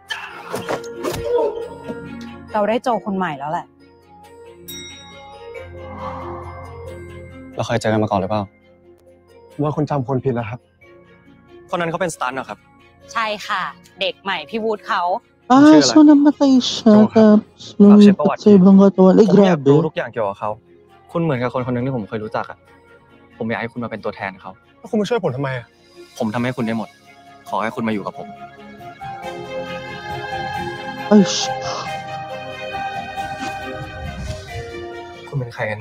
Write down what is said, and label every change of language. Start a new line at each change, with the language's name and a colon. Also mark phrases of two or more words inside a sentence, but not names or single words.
Thai: เราได้โจคนใหม่แล้วแหละ เราเคยเจอกันมาก่อนหรือเปล่า ว่าคนจำคนผิดแล้วครับ คนนั้นเขาเป็นสตันท์เหรอครับ ใช่ค่ะ เด็กใหม่พี่วูดเขา
Filipino: So namatay siya tapos lumipat sa ibang katawan. Ay,
Thai: ผมอยากรู้
Filipino: grabe.
Thai: ทุกอย่างเกี่ยวกับเขา คุณเหมือนกับคนคนหนึ่งที่ผมเคยรู้จักอะผมอยากให้คุณมาเป็นตัวแทนเขา แล้วคุณมาช่วยผมทำไมอ่ะ ผมทำให้คุณได้หมด ขอให้คุณมาอยู่กับผม Ay, คุณเป็นใครกันแน่